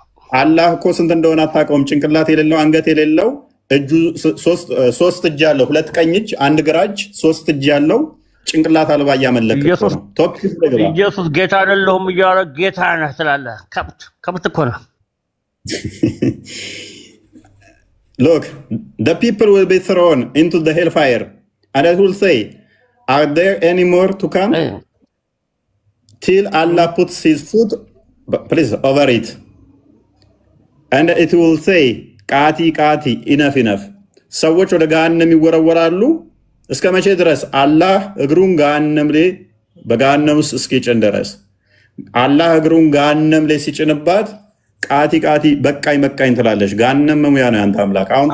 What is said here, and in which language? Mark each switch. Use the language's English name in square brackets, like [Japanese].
[Amharic] አላህ እኮ ስንት እንደሆነ አታውቀውም። ጭንቅላት የሌለው አንገት የሌለው እጁ ሶስት እጅ ያለው፣ ሁለት ቀኝ እጅ አንድ ግራ እጅ፣ ሶስት እጅ ያለው ጭንቅላት አልባ እያመለክ ኢየሱስ ጌታ አይደለሁም እያለ ጌታ ነህ ትላለህ። ከብት እኮ ነው። [English] Look, the people will be thrown into the hellfire and I will say, are there any more to come? Till Allah puts his foot, please, over it. And it will say, [Arabic] ቃቲ ቃቲ [English] enough enough. [Amharic] ሰዎች ወደ ገሃነም ይወረወራሉ። እስከ መቼ ድረስ? አላህ እግሩን ገሃነም ላይ በገሃነም ውስጥ እስኪጭን ድረስ። አላህ እግሩን ገሃነም ላይ ሲጭንባት ቃቲ ቃቲ በቃኝ በቃኝ ትላለች። ገሃነም መሙያ ነው ያንተ አምላክ። አሁን